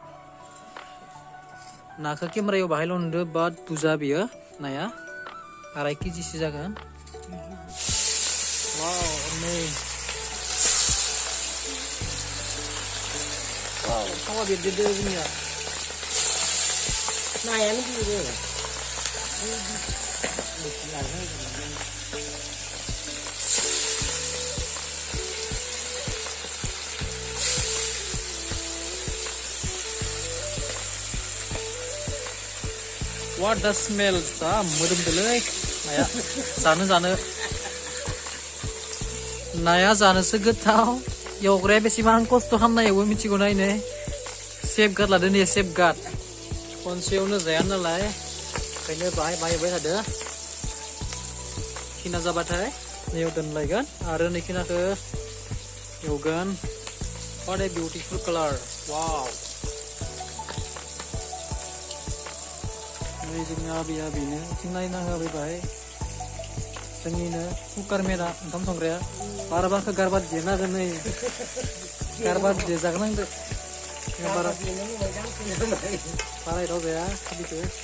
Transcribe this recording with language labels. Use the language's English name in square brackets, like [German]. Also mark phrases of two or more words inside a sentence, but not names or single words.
[Bodo] नाखौ केमेरायाव बाहायल' नुदो बाट बुरजा बियो नाया 2.5 केजिसो जागोन वाव नै वाव थावा बेरदेरदो जोंनिया नायानो बेरो [English] What the smell? [Bodo] मोदोमदोलै नाया नाया जानोसो गोथाव एवग्राया बेसेबां खस्थ' खालामना एवो मिथिगौ ना इनो सेफगार्ड लादो ने सेफगार्ड खनसेयावनो जाया नालाय ओंखायनो बाहाय एवबाय थादो खिना जाबाथाय नैयाव दोनलायगोन आरो नै खिनाखौ एवगोन [English] What a beautiful color wow [Bodo] जोंनि आबैया बेनो जों नायना होबाय जोंनिनो कुकार मेना ओंखाम संग्राया बाराबाखौ गारबा देना होगोन नै गारबा देजागोनांदो बारा एदाव जाया बिखौ